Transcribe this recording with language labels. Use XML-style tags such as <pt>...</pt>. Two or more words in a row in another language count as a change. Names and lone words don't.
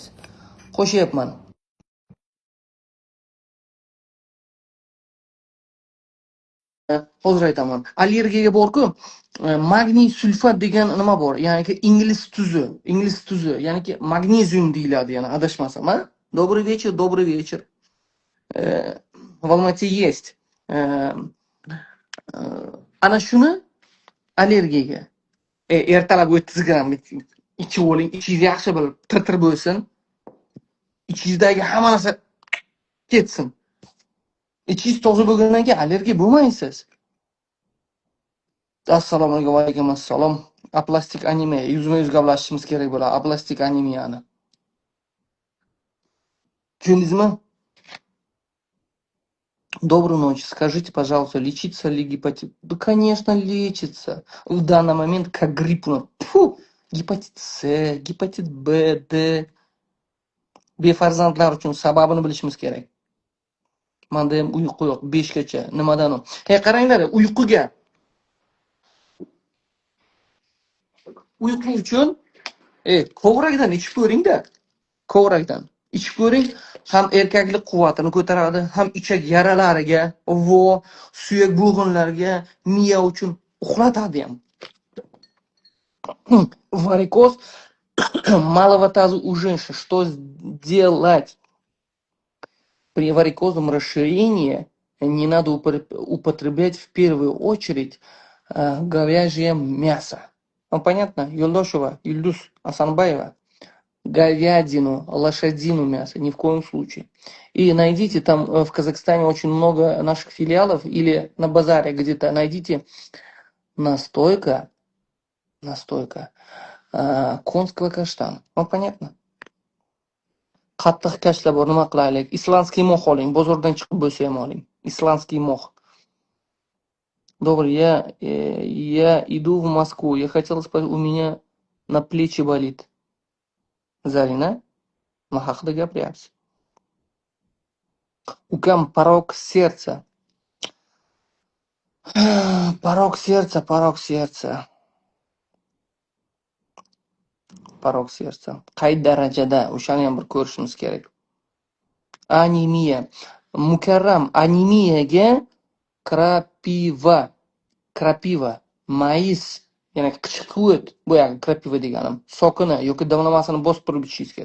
<uz>Qo'shyapman. Hozir aytaman. Allergiyaga bor-ku, magniy sulfat degan nima bor? Ya'ni ingliz tuzi, ya'ni magnezium deyiladi, yana adashmasam, ha?</uz> <ru>Добрый вечер, добрый вечер. В Almaty есть.</ru> <uz>Ana shuni allergiyaga ertalab 30 gramm ichib oling, ichingiz yaxshi bo'lib tir bo'lsin. Ichingizdagi hamma narsa ketsin. Ichingiz toza bo'lgandan keyin allergiya bo'lmaysiz. Assalomu alaykum, va alaykum assalom. Aplastik anemiya, yuzma-yuz gaplashishimiz kerak bo'ladi. Aplastik anemiyani. Tushundingizmi?</uz> <ru>Доброй ночи. Скажите, пожалуйста, лечится ли гепатит? Да, конечно, лечится. В данный момент как грипп. Фу, гепатит С, гепатит Б, Д.</ru> <uz>Befarzandlar uchun sababini bilishimiz kerak. Menda ham uyqu yo'q 5 gacha. Nimadan u? Qaranglar, uyqu uchun kovrakdan ichib ko'ring-da. Kovrakdan ichib ko'ring, ham erkaklik quvvatini ko'taradi, ham ichak yaralariga, suyak bo'g'inlarga, miya uchun uxlatadi ham.</uz> <ru>Varikoz малого таза у женщин. Что сделать? При варикозном расширении не надо употреблять в первую очередь говяжье мясо. Вам понятно? Юлдошева, Ильдус Асанбаева. Говядину, лошадину мясо, ни в коем случае. И найдите там в Казахстане очень много наших филиалов, или на базаре где-то найдите настойка конского каштана. Вам понятно?</ru> <uz>Qattiq kashlab nima qilaylik?</uz> <ru>Исландский мох</ru> <uz>oling, bozordan chiqib bo'lsa ham oling.</uz> <ru>Исландский мох. Добрый, я иду в Москву. Я хотела спросить, у меня на плечи болит.</ru> <uz>Zarina, nima haqida gapiryapsiz?</uz> <ru>Ukam порог сердца. Порог сердца.</ru> <uz>Qay darajada? O'shani ham bir ko'rishimiz kerak. Anemiya. Mukarram, anemiyaga krapiva, mayiz, ya'ni qichquvit, bu yoqda krapiva deganim, sokini yoki damlamasini bosib turib ichishingiz kerak.</uz>